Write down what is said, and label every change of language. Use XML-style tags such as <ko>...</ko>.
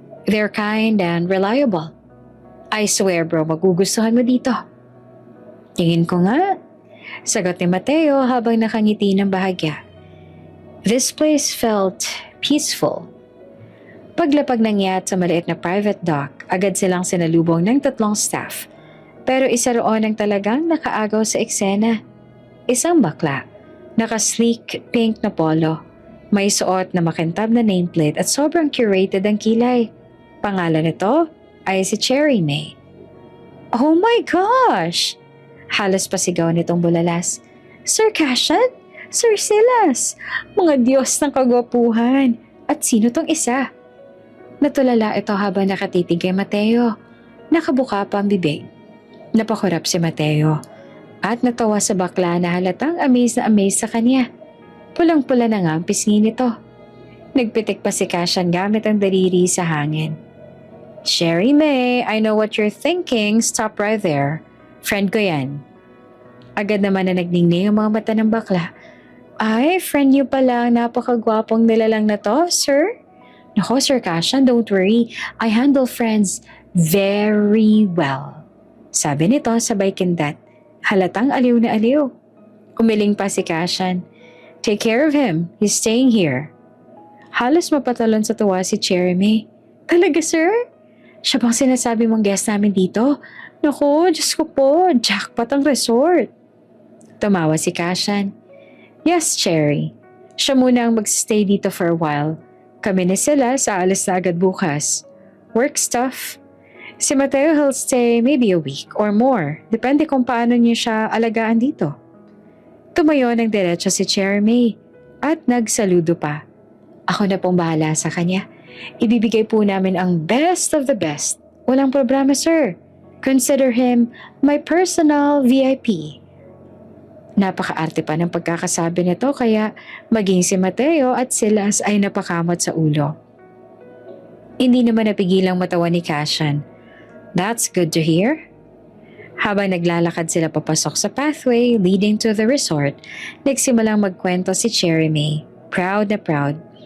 <en>They're kind and reliable. I swear bro,</en> <tl>magugustuhan mo dito. Tingin ko nga, sagot ni Mateo habang nakangiti ng bahagya.</tl> <en>This place felt peaceful.</en> <tl>Paglapag ng yacht sa maliit na private dock, agad silang sinalubong ng 3 staff. Pero isa roon ang talagang nakaagaw sa eksena. Isang bakla, Naka-sleek pink na polo. May suot na makintab na nameplate at sobrang curated ang kilay. Pangalan nito ay si Cherry May.</tl> <en>Oh my gosh!</en> <tl>Halos pasigaw nitong bulalas. Sir Cashan? Sir Silas? Mga Diyos ng kagwapuhan! At sino tong isa? Natulala ito habang nakatitig kay Mateo. Nakabuka pa ang bibig. Napakurap si Mateo at natawa sa bakla na halatang amaze na amaze sa kanya. Pulang-pula na nga ang pisngi nito. Nagpitik pa si Cashan gamit ang daliri sa hangin.</tl> <en>Cherry May, I know what you're thinking. Stop right there. Friend</en> <tl>ko yan. Agad naman na nagningning ang mga mata ng bakla. Ay, friend niyo pala ang napakagwapong nilalang na to, sir? Nako, Sir Cashan, don't worry. I handle friends very well. Sabi nito sabay kindat. Halatang aliw na aliw. Umiling pa si Cashan.</tl> <en>Take care of him. He's staying here.</en> <tl>Halos mapatalon sa tuwa si Cherry May. Talaga, sir? Siya bang sinasabi mong guest namin dito? Naku, Diyos ko po, jackpot ang resort. Tumawa si Cashan. Yes, Cherry. Siya muna ang magstay dito</tl> <en>for a while.</en> <tl>Kami ni sila sa alis na agad bukas.</tl> <en>Work stuff. Si Mateo will stay maybe a week or more.</en> <tl>Depende kung paano niyo siya alagaan dito. Tumayo ng diretso si Cherry May at nagsaludo pa. Ako na pong bahala sa kanya. Ibibigay po namin ang</tl> <en>best of the best.</en> <tl>Walang problema, sir.</tl> <en>Consider him my personal VIP.</en> <tl>Napakaarte pa ng pagkakasabi nito kaya maging si Mateo at Silas ay napakamot sa ulo. Hindi naman napigilang matawa ni Cashan.</tl> <en>That's good to hear.</en> <tl>Habang naglalakad sila papasok sa</tl> <en>pathway leading to the resort,</en> <tl>nagsimulang magkwento si Cherry May. Proud na proud.</tl>